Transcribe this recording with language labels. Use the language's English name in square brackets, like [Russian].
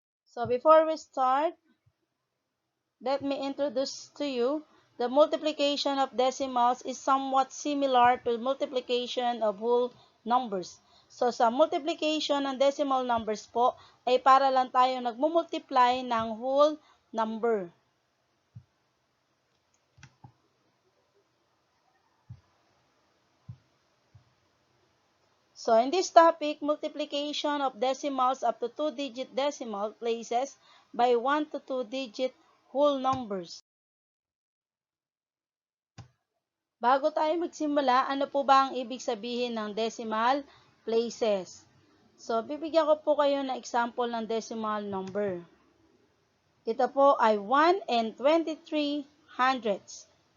[English] So before we start, let me introduce to you the multiplication of decimals is somewhat similar to multiplication of whole numbers. [Filipino] So sa multiplication ng decimal numbers po ay para lang tayo nagmumultiply ng whole number. [English] So in this topic, multiplication of decimals up to 2-digit decimal places by 1 to 2-digit whole numbers. [Filipino] Bago tayo magsimula, ano po ba ang ibig sabihin ng decimal places? So, bibigyan ko po kayo ng example ng decimal number. Ito po ay [English] 1 and 23 hundredths.